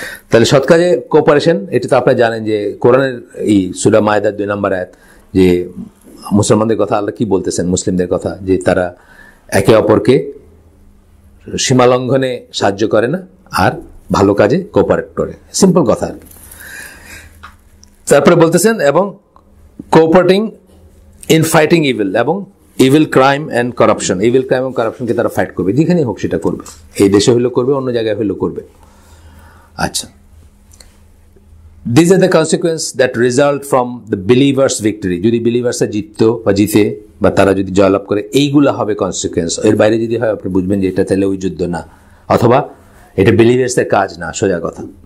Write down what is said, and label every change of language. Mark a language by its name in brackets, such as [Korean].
[Bangla] তাহলে সৎ কাজে কোপারেশন, এটা তো আপনারা জানেন যে কোরআনের এই সূরা মায়েদার 2 নম্বর আয়াত, যে মুসলমানদের কথা আল্লাহ কি বলতেছেন, মুসলিমদের কথা, যে তারা একে অপরকে সীমালঙ্ঘনে সাহায্য করে না আর ভালো কাজে কোপারেট করে, সিম্পল কথা আর কি। তারপরে বলতেছেন এবং [English] cooperating in fighting evil, [Bangla] এবং [English] evil crime and corruption, [Bangla] evil crime এবং করাপশনকে তারা ফাইট করবে, যেখানেই হোক সেটা করবে, এই দেশে হইলেও করবে, অন্য জায়গায় হইলেও করবে। আচ্ছা, [English] These are the consequences that result from the believers victory. [Bangla] যদি বিলিভার্সরা জিততো বা জিতে বা তারা যদি জয়লাভ করে, এইগুলা হবে কনসিকুয়েন্স। এর বাইরে যদি হয় আপনি বুঝবেন যে এটা তাহলে ওই যুদ্ধ না, অথবা এটা বিলিভার্সদের কাজ না, সোজা কথা।